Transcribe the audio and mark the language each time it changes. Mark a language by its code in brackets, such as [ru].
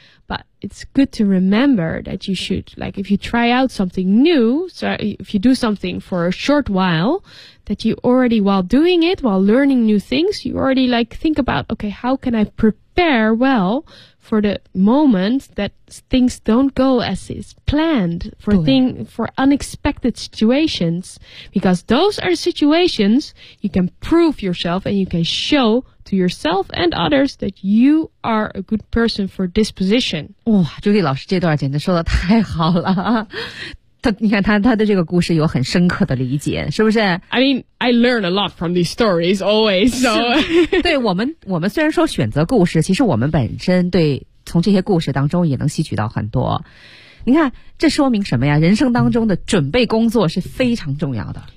[en] But it's good to remember that you should, like, if you try out something new, so if you do something for a short while, that you already, while doing it, while learning new things, you already, like, think about, okay, how can I prepare well for the moment that things don't go as is planned, for unexpected situations? Because those are situations you can prove yourself and you can show to yourself and others that you are a good person for this position. [zh] 哇，朱莉老师这段简直说得太好了。他，你看他的这个故事有很深刻的理解，是不是？ [en] I mean, I learn a lot from these stories always. So, [zh] 对我们虽然说选择故事，其实我们本身对从这些故事当中也能吸取到很多。你看，这说明什么呀？人生当中的准备工作是非常重要的。